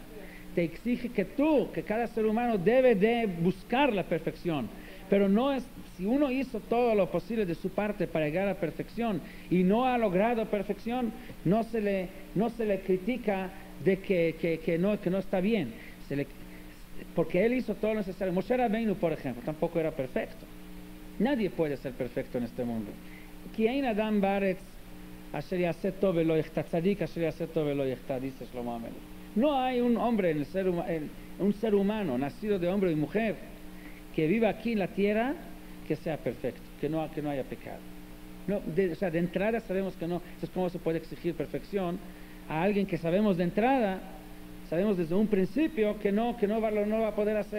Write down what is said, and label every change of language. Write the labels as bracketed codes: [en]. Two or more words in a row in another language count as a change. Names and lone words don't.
[es] Te exige que cada ser humano debe de buscar la perfección, pero no es, si uno hizo todo lo posible de su parte para llegar a la perfección y no ha logrado perfección, no se le critica de que no está bien, porque él hizo todo lo necesario. Moshe Rabbeinu, por ejemplo, tampoco era perfecto. Nadie puede ser perfecto en este mundo. [he] כי אין אדם בארץ אשר יעשה טוב ולא יחטא צדיק אשר יעשה טוב ולא יחטא, dice Shlomo HaMelech. [es] No hay un hombre un ser humano nacido de hombre y mujer que viva aquí en la tierra que sea perfecto, que no haya pecado. De entrada sabemos que no. Entonces, ¿cómo se puede exigir perfección a alguien que sabemos de entrada, sabemos desde un principio que no va a poder hacer?